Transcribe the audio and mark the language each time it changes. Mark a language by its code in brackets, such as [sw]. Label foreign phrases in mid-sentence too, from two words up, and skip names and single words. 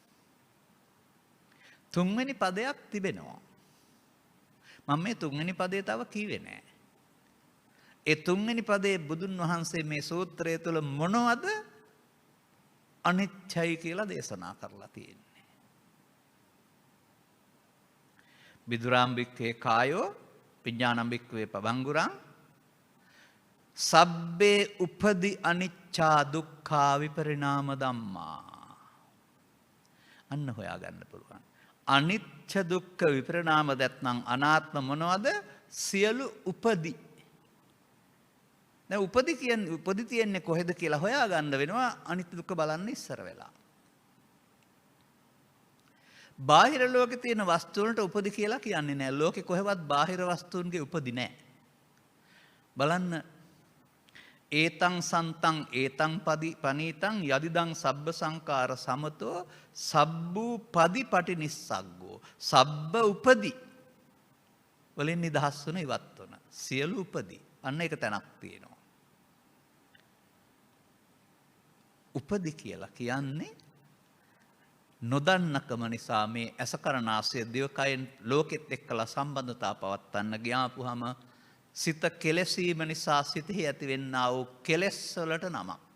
[si] තුන්වෙනි පදයක් තිබෙනවා. මම මේ තුන්වෙනි පදේ තව කිව්වේ නෑ. ඒ තුන්වෙනි පදේ බුදුන් වහන්සේ මේ සූත්‍රය තුළ මොනවද අනිත්‍යයි කියලා දේශනා කරලා තියෙන්නේ. [pi] බිදුරාම්බික්කේ කායෝ විඥානම්බික්කේ පබංගුරං සබ්බේ උපදි අනිච්චා දුක්ඛා විපරිණාම ධම්මා. [si] අන්න හොයාගන්න පුළුවන්. අනිච්ච දුක්ඛ විපරිණාම දැත්නම් අනාත්ම මොනවද? සියලු උපදි. දැන් උපදි තියන්නේ කොහෙද කියලා හොයාගන්න වෙනවා අනිත්‍ය දුක්ඛ බලන්න ඉස්සර වෙලා. බාහිර ලෝකේ තියෙන වස්තුන්ට උපදි කියලා කියන්නේ නැහැ. ලෝකේ කොහෙවත් බාහිර වස්තුන්ගේ උපදි නැහැ. බලන්න [pi] ඒතං සන්තං ඒතං පනීතං යදිදං සබ්බ සංකාර සමතෝ සබ්බූ පදි පටි නිස්සග්ගෝ. [si] සබ්බ උපදි වලින් නිදහස් වන ඉවත් වන සියලු උපදි. අන්න ඒක තැනක් තියෙනවා. උපදි කියලා කියන්නේ නොදන්නකම නිසා මේ ඇසකරනාසය දිවකයෙන් ලෝකෙත් එක්කලා සම්බන්ධතා පවත්වන්න ගියාපුහම සිත කෙලෙසීම නිසා සිතෙහි ඇතිවෙන්නා වූ කෙලෙස් වලට නමක්.